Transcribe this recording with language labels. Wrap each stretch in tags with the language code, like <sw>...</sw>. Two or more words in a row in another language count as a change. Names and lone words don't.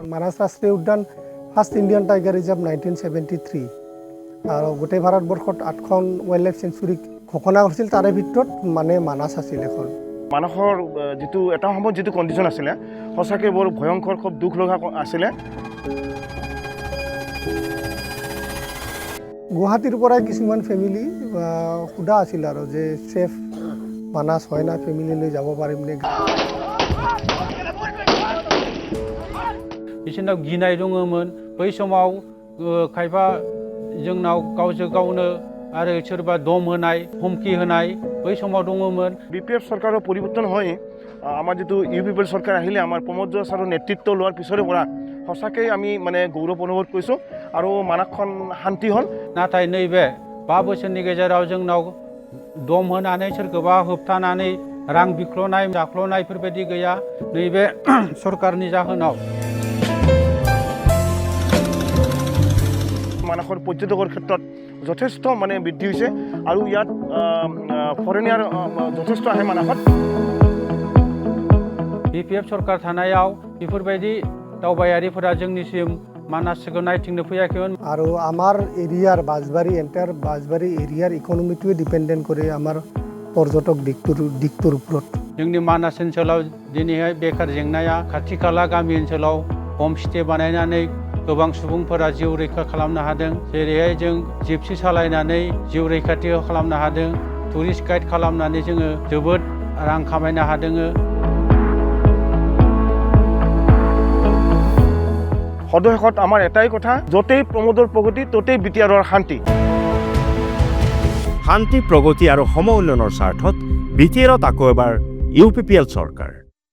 <as>মানাস রাষ্ট্রীয় উদ্যান</as> <en>first Indian tiger reserve</en> <as>1973 আর গোটেই ভাৰতবৰ্ষত 8খন</as> <en>wildlife sanctuary</en> <as>ঘোষণা কৰিছিল তাৰে ভিতৰত মানে মানাস আছিল এখন মানসৰ যেটো এটা সময়ত যেটো কন্ডিশন আছিল সঁচাকৈ বৰ ভয়ংকৰ খুব দুখ লগা আছিল গুৱাহাটীৰ পৰা কিছুমান ফ্যামিলি খুদা আছিল আৰু যে সেফ মানাস হয় না ফ্যামিলি লৈ যাব পাৰিম নে</as> <brx>बिसोरनाव गिनाय दङमोन बै समाव खायफा जोंनाव गावजों गावनो आरो सोरबा दम होनाय हुमखि होनाय बै समाव दङमोन</brx> <as>বিপিএফ চৰকাৰৰ পৰিৱৰ্তন হৈ আমাৰ যেটো ইউপিপিএল চৰকাৰ আহিলে আমাৰ প্ৰমোদ ছাৰৰ নেতৃত্ব লোৱাৰ পিছৰে পৰা সঁচাকৈ আমি মানে গৌৰৱ অনুভৱ কৰিছোঁ আৰু মানাসখন শান্তি হ'ল</as> <brx>नाथाय नैबे 5 बोसोरनि गेजेराव जोंनाव दम होनानै सोरखौबा होबथानानै रां बिख्ल'नाय जाख्ल'नायफोरबायदि गैया नैबे सरकारनि जाहोनाव</brx> <as>মানাসৰ পৰ্যটকৰ ক্ষেত্ৰত যথেষ্ট মানে বৃদ্ধি হৈছে আৰু ইয়াত ফৰেনিয়াৰ যথেষ্ট আহে মানাসত</as> <brx>बिपिएफ सरकार थानायाव बेफोरबायदि दावबायारिफोरा जोंनिसिम मानासखौ नायथिंनो फैयाखैमोन</brx> <as>আৰু আমাৰ এৰিয়াৰ বাজবাৰী এন্টায়াৰ বাজবাৰী এৰিয়াৰ ইকোনমিটোৱে ডিপেন্ডেন্ট কৰে আমাৰ পৰ্যটক দিকটোৰ ওপৰত</as> <brx>जोंनि मानास ओनसोलाव दिनैहाय बेकार जेंनाया खाथि खाला गामि ओनसोलाव हमस्टे बानायनानै गोबां सुबुंफोरा जिउ रैखा खालामनो हादों जेरैहाय जों जिपसि सालायनानै जिउ रैखाथि खालामनो हादों</brx> <en>tourist guide</en> <brx>खालामनानै जोङो जोबोद रां खामायनो हादों</brx> <as>সদশেষত আমাৰ এটাই কথা যতেই প্ৰমোদৰ প্ৰগতি ততেই বিটিআৰৰ শান্তি শান্তি প্ৰগতি আৰু সম উন্নয়নৰ স্বাৰ্থত বিটিআৰত আকৌ এবাৰ ইউপিপিএল চৰকাৰ</as>